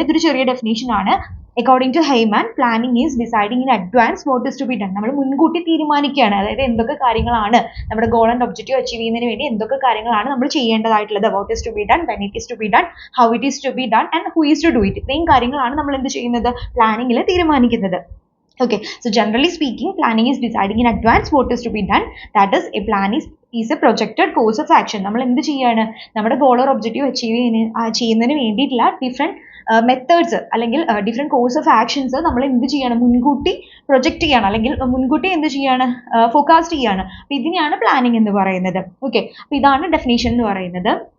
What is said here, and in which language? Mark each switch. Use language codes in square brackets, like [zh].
[ml] ഇതൊരു ചെറിയ ഡെഫിനേഷൻ ആണ്. [en] According to Haimann, planning is deciding in advance what is to be done. [ml] നമ്മൾ മുൻകൂട്ടി തീരുമാനിക്കുകയാണ്, അതായത് എന്തൊക്കെ കാര്യങ്ങളാണ് നമ്മുടെ ഗോൾ ആൻഡ് ഒബ്ജക്റ്റീവ് അച്ചീവ് ചെയ്യുന്നതിന് വേണ്ടി എന്തൊക്കെ കാര്യങ്ങളാണ് നമ്മൾ ചെയ്യേണ്ടതായിട്ടുള്ളത്. [en] What is to be done, when it is to be done, how it is to be done and who is to do it. [ml] ഇത്രയും കാര്യങ്ങളാണ് നമ്മൾ എന്ത് ചെയ്യുന്നത്, പ്ലാനിങ്ങിൽ തീരുമാനിക്കുന്നത്. [en] Okay, so generally speaking, planning is deciding in advance what is to be done. That is, a plan is a projected course of action. [ml] നമ്മൾ എന്ത് ചെയ്യാണ്, നമ്മുടെ ഗോൾ ഓർ ഒബ്ജക്റ്റീവ് അച്ചീവ് ചെയ്യുന്നതിന് വേണ്ടിയിട്ടുള്ള ഡിഫറെന്റ് മെത്തേഡ്സ് അല്ലെങ്കിൽ ഡിഫറെന്റ് കോഴ്സ് ഓഫ് ആക്ഷൻസ് നമ്മൾ എന്ത് ചെയ്യണം, മുൻകൂട്ടി പ്രൊജക്റ്റ് ചെയ്യണം അല്ലെങ്കിൽ മുൻകൂട്ടി എന്ത് ചെയ്യാണ്, ഫോർകാസ്റ്റ് ചെയ്യാണ്. അപ്പോൾ ഇതിനെയാണ് പ്ലാനിങ് എന്ന് പറയുന്നത്. ഓക്കെ, അപ്പോൾ ഇതാണ് ഡെഫിനേഷൻ എന്ന് പറയുന്നത്.